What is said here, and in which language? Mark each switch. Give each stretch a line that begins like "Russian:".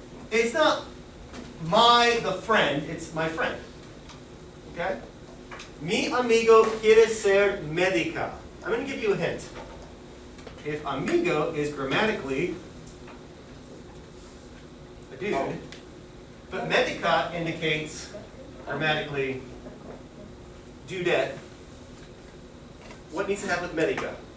English: It's not the friend, it's my friend. Okay?
Spanish: Mi amigo quiere ser médica.
English: I'm going to give you a hint. If amigo is grammatically a dude, but médica indicates grammatically dudette, what needs to happen with médica?